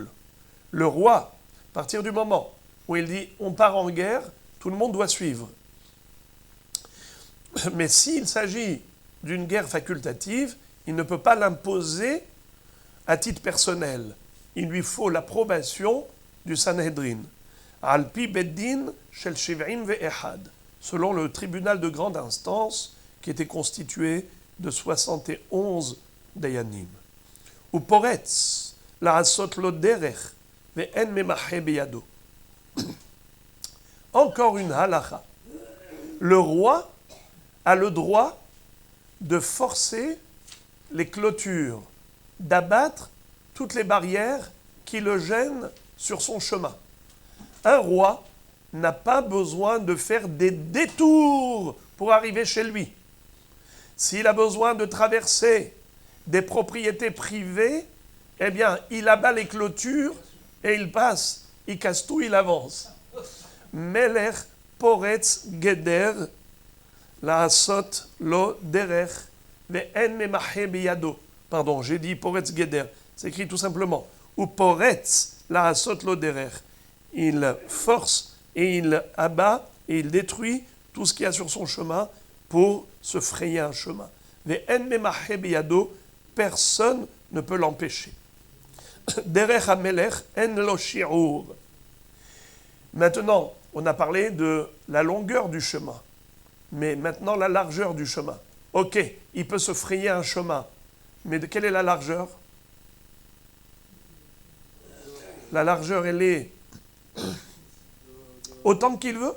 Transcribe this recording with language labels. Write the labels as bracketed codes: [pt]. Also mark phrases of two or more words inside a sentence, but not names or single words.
[fr] Le roi, à partir du moment où il dit on part en guerre, tout le monde doit suivre. Mais s'il s'agit d'une guerre facultative, il ne peut pas l'imposer à titre personnel, il lui faut l'approbation du Sanhedrin. [he] על פי בית דין של שבעים ואחד, [fr] selon le tribunal de grande instance qui était constitué de 71 dayanim. [he] הוא פורץ לעשות לו דרך ואין ממחה בידו. [fr] Encore une halacha. Le roi a le droit de forcer les clôtures, d'abattre toutes les barrières qui le gênent sur son chemin. Un roi n'a pas besoin de faire des détours pour arriver chez lui. S'il a besoin de traverser des propriétés privées, eh bien, il abat les clôtures et il passe, il casse tout, il avance. [he] מלך פורץ גדר לעשות לו דרך ואין ממחה בידו. [fr] Pardon, j'ai dit [he] פורץ גדר. [fr] C'est écrit tout simplement. [he] הוא פורץ לעשות לו דרך. [fr] Il force et il abat et il détruit tout ce qu'il y a sur son chemin pour se frayer un chemin. [he] ואין ממחה בידו. [fr] Personne ne peut l'empêcher. [he] דרך המלך אין לו שיעור. [fr] Maintenant, on a parlé de la longueur du chemin, mais maintenant la largeur du chemin. Ok, il peut se frayer un chemin, mais de quelle est la largeur? La largeur, elle est autant qu'il veut.